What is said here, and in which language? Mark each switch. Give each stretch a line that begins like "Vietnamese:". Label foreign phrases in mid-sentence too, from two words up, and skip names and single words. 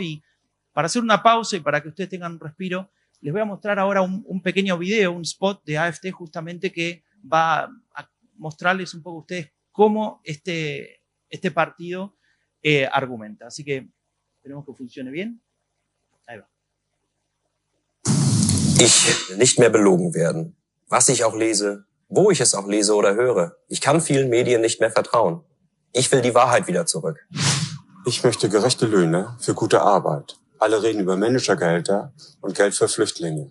Spanish: Y para hacer una pausa y para que ustedes tengan un respiro, les voy a mostrar ahora un pequeño video, un spot de AfD justamente que va a mostrarles un poco a ustedes cómo este partido argumenta. Así que esperemos que funcione bien. Ahí va.
German: Ich will nicht mehr belogen werden. Was ich auch lese, wo ich es auch lese oder höre. Ich kann vielen Medien nicht mehr vertrauen. Ich will die Wahrheit wieder zurück. Ich möchte gerechte Löhne für gute Arbeit. Alle reden über Managergehälter und Geld für Flüchtlinge.